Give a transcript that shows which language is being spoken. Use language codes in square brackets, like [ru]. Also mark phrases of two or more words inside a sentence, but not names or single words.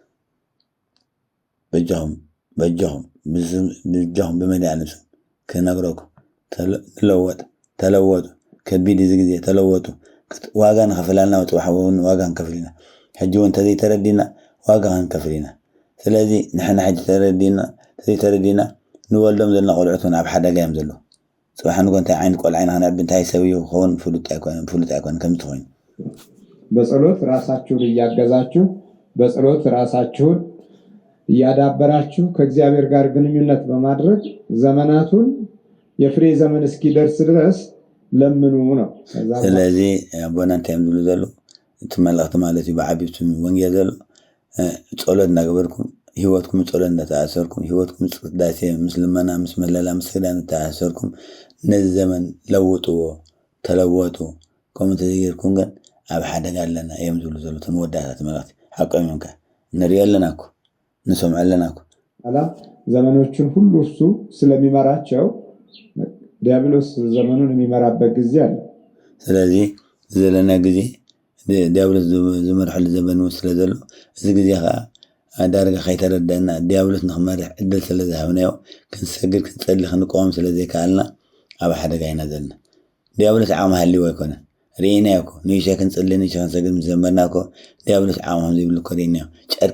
[ti] በጃኹም ብመድኃኒት ክነግረኩም ተለወጡ ከቢድ እዚ ግዜ ተለወጡ ዋጋ ንኸፍላልና ወፅባሕ እውን ዋጋ ንከፍል ኢና ሕጂ እውን ተዘይተረዲና ዋጋ ክንከፍል ኢና ስለዚ ንሕና ሕጂ ተዘይተረዲና ንወልዶም ዘለና ቆልዑት እውን ኣብ ሓደጋ እዮም ዘለዉ ፅባሕ ንጎ እንታይ ዓይነት ቆልዓ ኢና ክነዕቢ እንታይ ሰብ እዩ ክኸውን ፍሉጥ ኣይኮነ ከምቲ ኮይኑ [am] በጸሎት ራሳችሁን እያገዛችሁ በጸሎት ራሳችሁን እያዳበራችሁ ከእግዚአብሔር ጋር ግንኙነት በማድረግ ዘመናቱን የፍሬ ዘመን እስኪደርስ ድረስ ለምኑ ነው። [ti] ስለዚህ አቦና እንታይ ምብሉ ዘሎ ትመላእክቲ ማለት እዩ ብዓቢብቲ ወንጌል ዘሎ ጸሎት እናገበርኩም ህይወትኩም ጸሎት እናተኣሰርኩም ህይወትኩም ቅዳሴ ምስ ልመና ምስ መለላ ምስ ክዳን እናተኣሰርኩም ነዚ ዘመን ለውጥዎ ተለወጡ ከምኡ ተዘይርኩም ግን ኣብ ሓደጋ ኣለና እዮም ዝብሉ ዘሎ ተመወዳእታት መላእክቲ ሓቆም እዮም ንሪኦ ኣለና እኮ ንሰምዖ ኣለና እኮ [am] አላ ዘመኖችን ሁሉ እሱ ስለሚመራቸው ዲያብሎስ ዘመኑን የሚመራበት ጊዜ አለ። [ti] ስለዚህ ዘለና ጊዜ ዲያብሎስ ዝመርሐሉ ዘመን ስለ ዘሎ እዚ ጊዜ ዳርጋ ከይተረዳእና ዲያብሎስ ንክመርሕ ዕድል ስለ ዝሃብናዮ ክንሰግድ ክንፀሊ ክንቆም ስለ ዘይከኣልና ኣብ ሓደጋ ኢና ዘለና። ዲያብሎስ ዓቕሚ ሃልይዎ ኣይኮነን ርኢናዮ እኮ ንይሸ ክንፅሊ ንይሸ ክንሰግድ ምስ ጀመርና እኮ ዲያብሎስ ዓቕሚ ከምዘይብሉ እኮ ርኢናዮ። ጨርቂ